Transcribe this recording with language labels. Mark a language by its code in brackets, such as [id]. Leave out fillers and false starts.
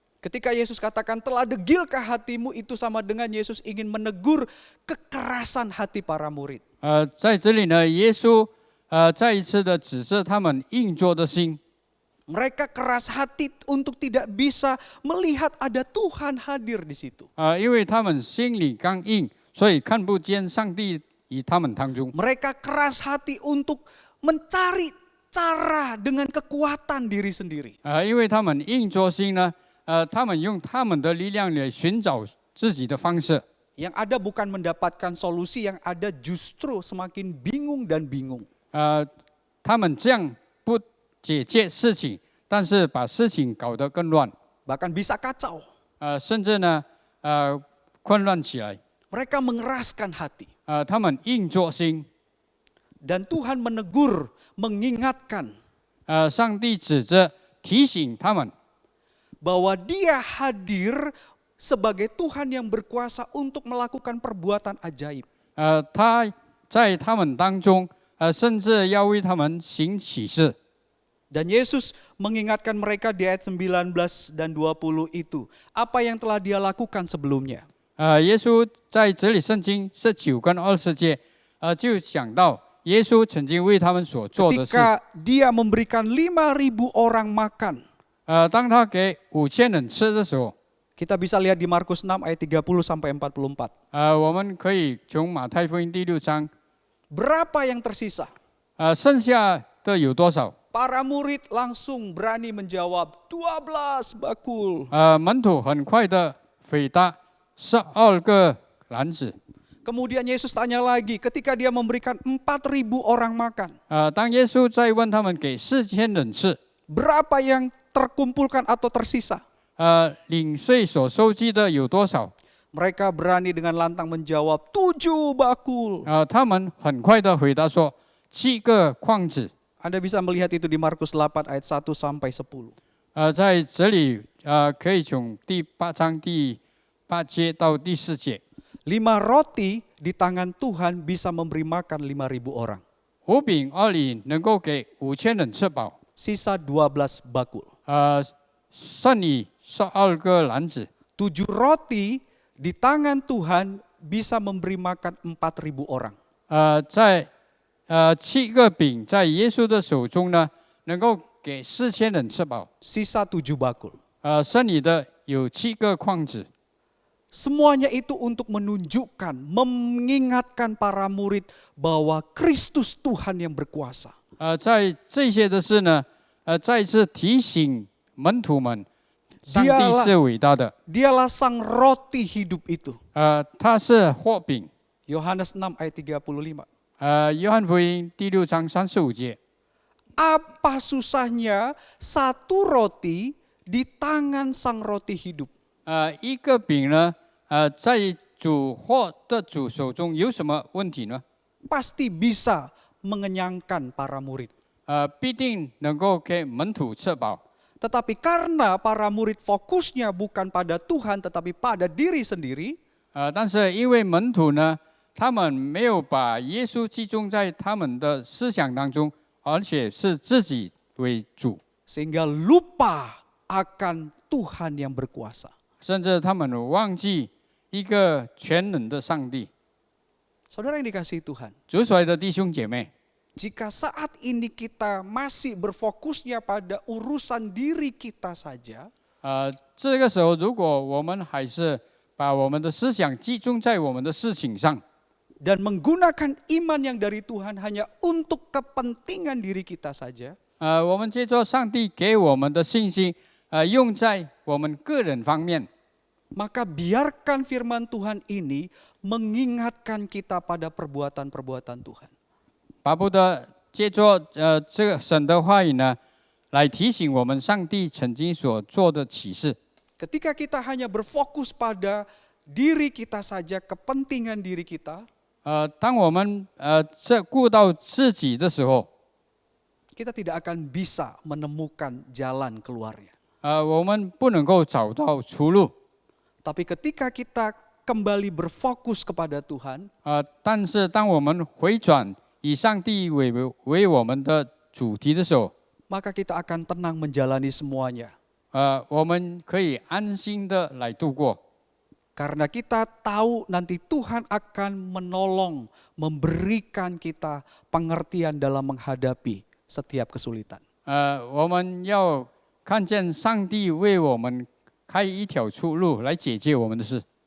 [id] Ketika Yesus katakan telah degilkah hatimu, itu sama dengan Yesus ingin menegur kekerasan hati para murid. [zh] 在这里呢，耶稣再一次的指示他们硬做的心。 [id] Mereka keras hati untuk tidak bisa melihat ada Tuhan hadir di situ. [zh] 因为他们心里刚硬，所以看不见上帝与他们当中。 [id] Mereka keras hati untuk mencari cara dengan kekuatan diri sendiri. [zh] 因为他们硬着心呢，他们用他们的力量来寻找自己的方式。 [id] Yang ada bukan mendapatkan solusi, yang ada justru semakin bingung dan bingung. [zh] 他们这样不解决事情，但是把事情搞得更乱， [id] Bahkan bisa kacau. [zh] 甚至呢，混乱起来。 [id] Mereka mengeraskan hati. [zh] 他们硬着心， [id] Dan Tuhan menegur, mengingatkan [zh] 上帝指着提醒他们， [id] bahwa Dia hadir sebagai Tuhan yang berkuasa untuk melakukan perbuatan ajaib. [zh] 他在他们当中，甚至要为他们行启示。 [id] Dan Yesus mengingatkan mereka di ayat 19 dan 20 itu, apa yang telah Dia lakukan sebelumnya. [zh] 耶稣在这里圣经19跟20节，就讲到耶稣曾经为他们所做的事。 [id] Ketika Dia memberikan 5.000 orang makan, [zh] 当他给5000人吃的时候， [id] Kita bisa lihat di Markus 6 ayat 30 sampai 44. [zh] 我们可以从马太福音第6章， [id] Berapa yang tersisa? [zh] 剩下的有多少？ [id] Para murid langsung berani menjawab 12 bakul. [zh] 门徒很快的回答12个篮子。 [id] Kemudian Yesus tanya lagi ketika dia memberikan 4.000 orang makan. [zh] 当耶稣再问他们给4000人吃， [id] Berapa yang terkumpulkan atau tersisa? [zh] 领税所收集的有多少？ [id] Mereka berani dengan lantang menjawab 7 bakul. [zh] 他们很快的回答说7个筐子。 [id] Anda bisa melihat itu di Markus 8 ayat 1 sampai 10. [zh] 在这里可以从第8章第8节到第4节。 [id] 5 roti di tangan Tuhan bisa memberi makan 5.000 orang. [zh] 5饼2鱼能够给5000人吃饱。 [id] Sisa 12 bakul. [zh] 剩余12个篮子。 [id] 7 roti di tangan Tuhan bisa memberi makan 4.000 orang. [zh] 在7个饼在耶稣的手中呢，能够给4000人吃饱。 [id] Sisa 7 bakul. [zh] 剩余的有7个筐子。 [id] Semuanya itu untuk menunjukkan, mengingatkan para murid bahwa Kristus Tuhan yang berkuasa. [zh] 在这些的事呢，再次提醒门徒们，上帝是伟大的。 [id] Dialah sang roti hidup itu. [zh] 他是活饼。 [id] Yohanes 6 ayat 35. [zh] 约翰福音第6章35节。 [id] Apa susahnya satu roti di tangan sang roti hidup? [zh] 一个饼呢，在主活的主手中有什么问题呢？ [id] Pasti bisa mengenyangkan para murid. [zh] 必定能够给门徒吃饱。 [id] Tetapi karena para murid fokusnya bukan pada Tuhan tetapi pada diri sendiri, [zh] 但是因为门徒呢，他们没有把耶稣集中在他们的思想当中，而且是自己为主， [id] sehingga lupa akan Tuhan yang berkuasa. [zh] 甚至他们忘记一个全能的上帝。 [id] Saudara yang dikasihi Tuhan, [zh] 主所爱的弟兄姐妹， [id] jika saat ini kita masih berfokusnya pada urusan diri kita saja, [zh] 这个时候如果我们还是把我们的思想集中在我们的事情上， [id] dan menggunakan iman yang dari Tuhan hanya untuk kepentingan diri kita saja, [zh] 我们接受上帝给我们的信心，用在我们个人方面， [id] maka biarkan firman Tuhan ini mengingatkan kita pada perbuatan-perbuatan Tuhan. [zh] 巴不得借着这个神的话语呢，来提醒我们上帝曾经所做的启示。 [id] Ketika kita hanya berfokus pada diri kita saja, kepentingan diri kita, [zh] 当我们顾到自己的时候， [id] kita tidak akan bisa menemukan jalan keluarnya. [zh] 我们不能够找到出路。 [id] Tapi ketika kita kembali berfokus kepada Tuhan, [zh] 但是当我们回转以上帝为我们的主题的时候， [id] maka kita akan tenang menjalani semuanya. [zh] 我们可以安心的来度过。 [id] Karena kita tahu nanti Tuhan akan menolong, memberikan kita pengertian dalam menghadapi setiap kesulitan. [zh] 我们要看见上帝为我们开一条出路来解决我们的事。